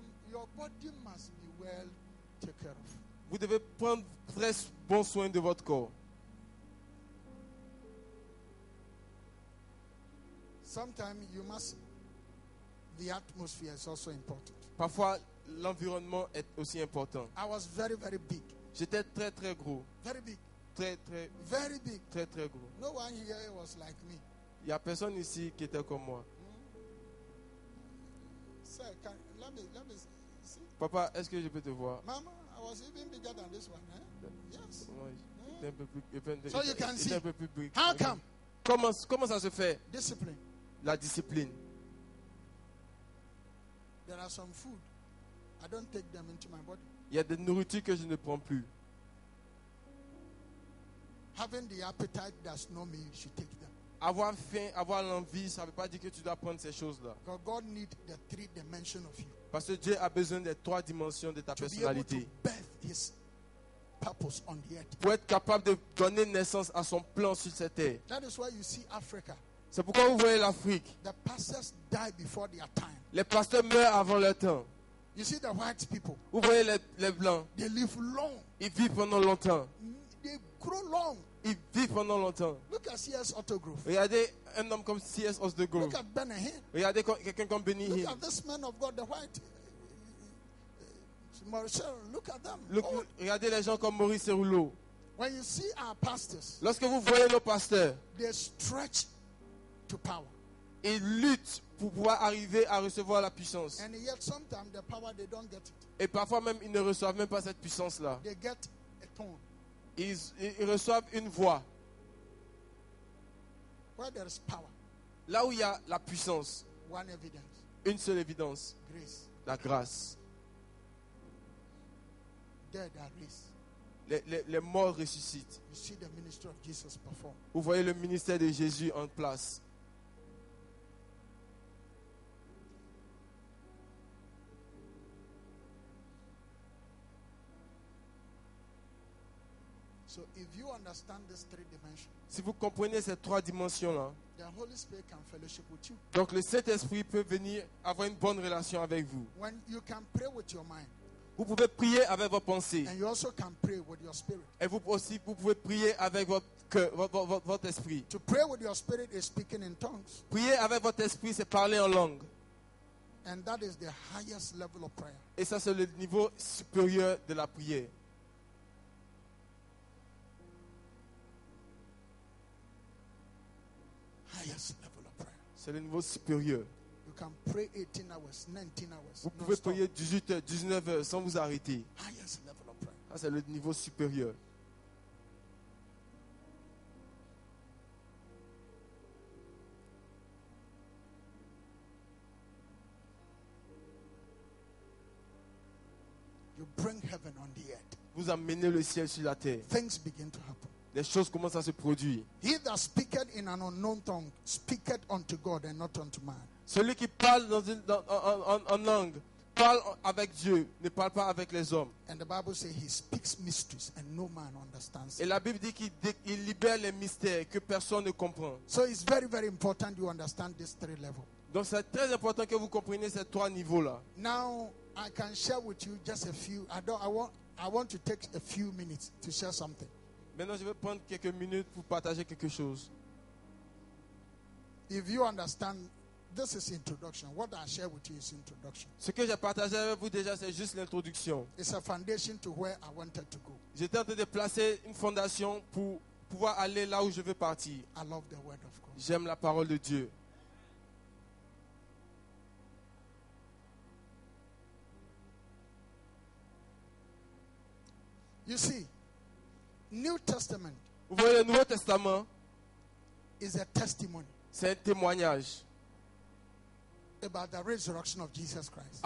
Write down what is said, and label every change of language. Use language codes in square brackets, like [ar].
[en] your body must be well taken care of. [fr] vous devez prendre très bon soin de votre corps. [en] Sometimes you must, the atmosphere is also important. [fr] Parfois, l'environnement est aussi important. [en] I was very, very big. [fr] J'étais très très gros. [en] Very big. [fr] Très très [en] Very big. [fr] très très gros. [en] No one here was like me. [fr] Il n'y a personne ici qui était comme moi. [en] Sir, let me see. [fr] Papa, est-ce que je peux te voir? [en] Mama, I was even bigger than this one. Eh? Yes. [fr] Moi, j'étais un peu plus, [en] So you can [fr] j'étais [en] see. [fr] un peu plus big. [en] How come? [fr] Comment ça se fait? [en] Discipline. [fr] La discipline. [en] There are some food. I don't take them into my body. [fr] Il y a des nourritures que je ne prends plus. [en] Having the appetite does not mean you should take them. [fr] Avoir faim, avoir l'envie, ça ne veut pas dire que tu dois prendre ces choses-là. [en] Because God needs the 3 dimensions of you [fr] Parce que Dieu a besoin des 3 dimensions de ta [en] to be able to [fr] personnalité. [en] birth His purpose on the earth. [fr] Pour être capable de donner naissance à son plan sur cette terre. [en] That is why you see Africa. [fr] C'est pourquoi vous voyez l'Afrique. [en] The pastors die before their time. [fr] Les pasteurs meurent avant leur temps. [en] You see the white people. [fr] Vous voyez les blancs. [en] They live long. [fr] Ils vivent pendant longtemps. [en] They grow long. [fr] Ils vivent pendant longtemps. [en] Look at C.S. Autograph. [fr] Regardez un homme comme C.S. Osdegrove. [en] Look at Benny Hinn. [fr] Regardez quelqu'un comme Benny [en] Look [fr] Hinn. [en] at this man of God, the white. Marshall, look at them. Oh, [fr] Regardez les gens comme Maurice Rouleau. [en] when you see our pastors, [fr] Lorsque vous voyez nos pasteurs, [en] they stretch to power. [fr] ils luttent pour pouvoir arriver à recevoir la puissance. [en] And yet sometimes the power, they don't get it. [fr] Et parfois même, ils ne reçoivent même pas cette puissance-là. [en] They get a tone. [fr] Ils reçoivent une voix. [en] Where there is power, [fr] Là où il y a la puissance, [en] one evidence, [fr] une seule évidence, [en] grace. [fr] la grâce. [en] Dead are raised. [fr] Les morts ressuscitent. [en] You see the ministry of Jesus perform. [fr] Vous voyez le ministère de Jésus en place. [en] So if you understand these 3 dimensions, [fr] Si vous comprenez ces 3 dimensions-là, [en] the Holy Spirit can fellowship with you. [fr] donc le Saint-Esprit peut venir avoir une bonne relation avec vous. [en] When you can pray with your mind, [fr] Vous pouvez prier avec vos pensées. [en] and you also can pray with your spirit. [fr] Et vous aussi, vous pouvez prier avec votre cœur, votre esprit. [en] To pray with your spirit is speaking in tongues. [fr] Prier avec votre esprit, c'est parler en langue. [en] And that is the highest level of prayer. [fr] Et ça, c'est le niveau supérieur de la prière. [en] Highest level of prayer. [fr] C'est le niveau supérieur. [en] You can pray 18 hours, 19 hours. [fr] Vous pouvez [en] non-stop. [fr] prier 18 heures, 19 heures sans vous arrêter. [en] Highest level of prayer. [fr] Ça, c'est le niveau supérieur. [en] You bring heaven on the earth. [fr] Vous amenez le ciel sur la terre. [en] Things begin to happen. [fr] Les choses commencent à se produire. [en] He that speaketh in an unknown tongue speaketh unto God and not unto man. [fr] Celui qui parle en langue, parle avec Dieu, ne parle pas avec les hommes. [en] And the Bible says he speaks mysteries and no man understands. [fr] Et la Bible dit qu'il libère les mystères que personne ne comprend. [en] So it's very, very important you understand these 3 levels. [fr] Donc c'est très important que vous compreniez ces 3 niveaux-là. [en] Now I can share with you just a few. I want to take a few minutes to share something. [fr] Maintenant, je vais prendre quelques minutes pour partager quelque chose. [en] if you understand, this is introduction. What I share with you is introduction. [fr] Ce que j'ai partagé avec vous déjà, c'est juste l'introduction. [en] It's a foundation to where I wanted to go. [fr] J'étais en train de placer une fondation pour pouvoir aller là où je veux partir. [en] I love the word of God. [fr] J'aime la parole de Dieu. [en] You see, New Testament [fr] Vous voyez, le Nouveau Testament, [en] is a testimony [fr] c'est un témoignage [en] about the resurrection of Jesus Christ.